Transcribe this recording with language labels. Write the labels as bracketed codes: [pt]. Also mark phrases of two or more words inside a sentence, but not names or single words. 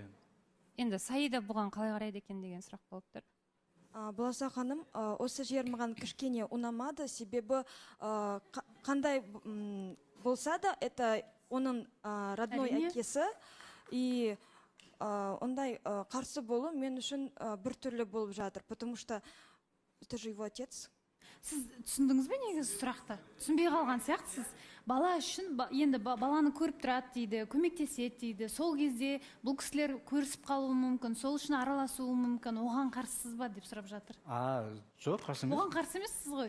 [kk] Енді Саида бұған қалай қарайды екен деген сұрақ болып тұр. Боласа ханым, осы жер маған кішкене ұнамады, себебі қандай болса да, это оның родной әкесі, и ондай қарсы болу мен үшін біртүрлі болып жатыр, [ru] потому что это же его отец. [kk] Сіз түсіндіңіз бе негізі сұрақты? Түсінбей қалған сияқтысыз. Бала үшін енді баланы көріп тұрады дейді, көмектеседі дейді. Сол кезде бұл кісілер көрісіп қалуы мүмкін, сол үшін араласуы мүмкін. Оған қарсысыз ба деп сұрап жатыр. Жоқ, қарсы емес. Оған қарсы емессіз ғой?